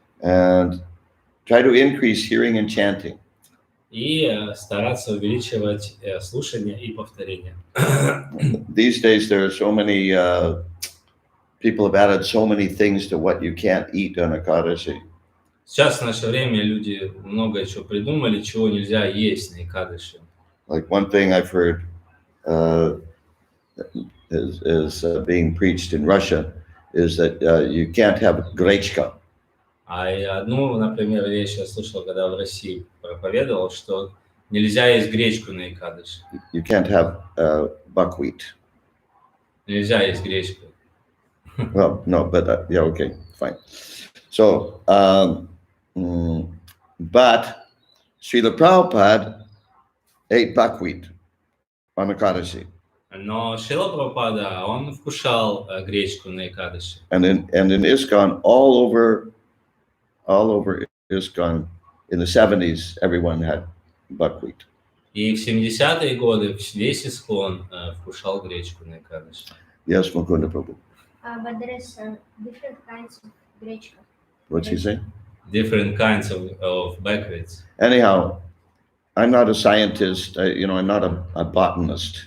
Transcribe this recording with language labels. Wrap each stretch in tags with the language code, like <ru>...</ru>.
<en>And try to increase hearing and chanting.</en> <ru>И стараться увеличивать слушание и повторение.</ru> <en>These days there are so many people have added so many things to what you can't eat on Ekadashi.</en> <ru>Сейчас в наше время люди много чего придумали, чего нельзя есть на Экадаши.</ru> <en>Like one thing I've heard is being preached in Russia is that you can't have grechka.</en> <ru>А одну, например, вещь я слышал, когда в России проповедовал, что нельзя есть гречку на Экадаши.</ru> <en>You can't have buckwheat.</en> <ru>Nельзя есть гречку.</ru> <en>Well, no, but yeah, okay, fine. So, but Srila Prabhupada ate buckwheat on Ekadashi.</en> <ru>Но Шрила Прабхупада, он вкушал гречку на Экадаши.</ru> <en>And in ISKCON, all over ISKCON, in the 70s, everyone had buckwheat.</en> <ru>И в 70-е годы весь Искон вкушал гречку на Экадаши.</ru> <en>Yes, Mukunda Prabhu. But there is different kinds of grechka. What's he saying? Different kinds of buckwheats. Anyhow, I'm not a scientist. I'm not a botanist.</en>